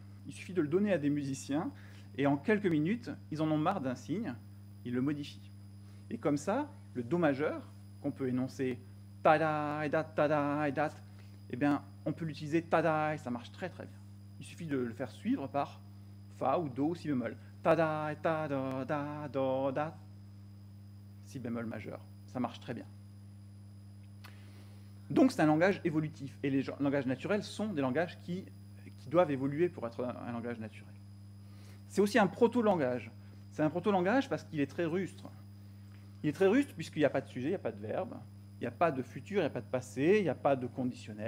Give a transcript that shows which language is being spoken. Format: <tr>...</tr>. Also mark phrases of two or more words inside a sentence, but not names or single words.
<fr>Il suffit de le donner à des musiciens, et en quelques minutes, ils en ont marre d'un signe, ils le modifient. Et comme ça, le Do majeur, qu'on peut énoncer tada, et dat, eh bien, on peut l'utiliser tada, et ça marche très très bien. Il suffit de le faire suivre par Fa ou Do ou Si bémol. Tada, ta, da, do, da, Si bémol majeur. Ça marche très bien. Donc c'est un langage évolutif. Et les langages naturels sont des langages qui doivent évoluer pour être un langage naturel. C'est aussi un proto-langage. C'est un proto-langage parce qu'il est très rustre. Il est très rustre puisqu'il n'y a pas de sujet, il n'y a pas de verbe, il n'y a pas de futur, il n'y a pas de passé, il n'y a pas de conditionnel.</fr>